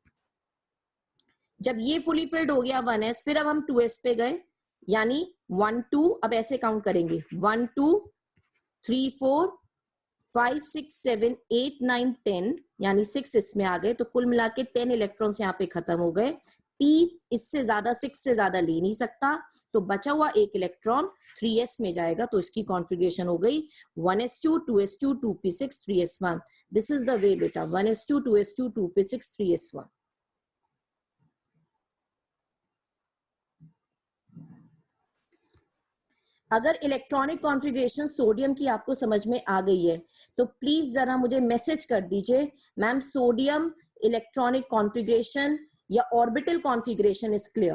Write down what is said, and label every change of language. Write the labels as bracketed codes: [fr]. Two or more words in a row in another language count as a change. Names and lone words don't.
[hi] जब ये [en] fully filled [hi] हो गया 1s, फिर अब हम 2s पे गए, यानी 1 2, अब ऐसे काउंट करेंगे 1 2 3 4 5 6 7 8 9 10, यानी 6 इसमें आ गए, तो कुल मिला के 10 इलेक्ट्रॉन्स यहाँ पे खत्म हो गए। P इससे ज्यादा 6 से ज्यादा ले नहीं सकता, तो बचा हुआ एक इलेक्ट्रॉन 3s में जाएगा, तो इसकी कॉन्फ़िगरेशन हो गई 1s2 2s2 2p6 3s1। [en] this is the way बेटा, [hi] 1s2 2s2 2p6 3s1। अगर [en] electronic configuration [hi] सोडियम की आपको समझ में आ गई है तो प्लीज जरा मुझे मैसेज कर दीजिए, मैम [en] sodium electronic configuration [hi] या [en] orbital configuration is clear.